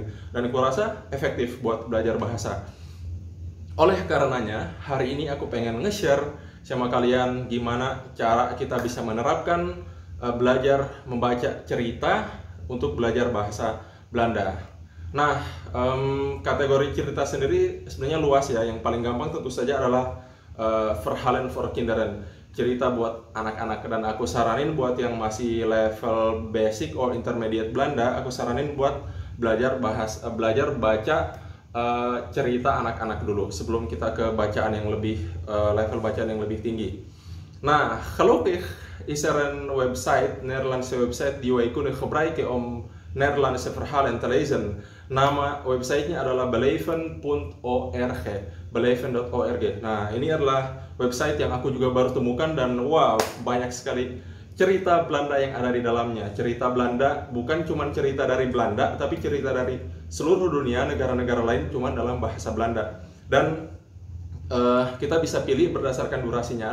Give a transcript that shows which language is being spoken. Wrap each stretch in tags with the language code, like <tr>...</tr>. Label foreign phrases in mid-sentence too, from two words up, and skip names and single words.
<id>Dan aku rasa efektif buat belajar bahasa. Oleh karenanya, hari ini aku pengen nge-share sama kalian gimana cara kita bisa menerapkan belajar membaca cerita untuk belajar bahasa Belanda. Nah, kategori cerita sendiri sebenarnya luas ya. Yang paling gampang tentu saja adalah</id> <nl>verhalen for kinderen,</nl> <id>cerita buat anak-anak. Dan aku saranin buat yang masih level</id> <en>basic or intermediate</en> <id>Belanda, aku saranin buat belajar baca cerita anak-anak dulu sebelum kita ke bacaan yang lebih level bacaan yang lebih tinggi. Nah,</id> <nl>gelukkig is er een website, Nederlandse website die wij kunnen gebruiken om Nederlandse verhalen te lezen.</nl> <id>Nama websitenya adalah beleven.org, beleven.org. Nah, ini adalah website yang aku juga baru temukan dan wow, banyak sekali cerita Belanda yang ada di dalamnya. Cerita Belanda bukan cuma cerita dari Belanda, tapi cerita dari seluruh dunia, negara-negara lain cuma dalam bahasa Belanda. Dan kita bisa pilih berdasarkan durasinya.</id>